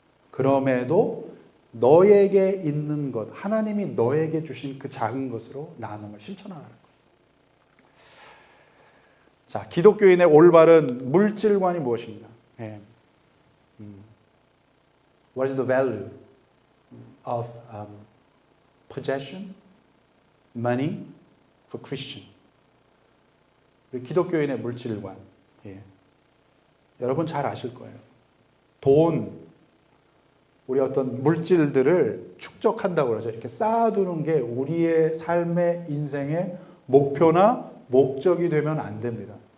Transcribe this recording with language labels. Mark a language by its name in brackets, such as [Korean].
[Korean] 그럼에도 너에게 있는 것, 하나님이 너에게 주신 그 작은 것으로 나눔을 실천하는 거예요. 자, 기독교인의 올바른 물질관이 무엇인가? [English] What is the value of possession, money for Christian? [Korean] 우리 기독교인의 물질관. 여러분 잘 아실 거예요. 돈, 우리 어떤 물질들을 축적한다고 그러죠. 이렇게 쌓아두는 게 우리의 삶의 인생의 목표나 목적이 되면 안 됩니다.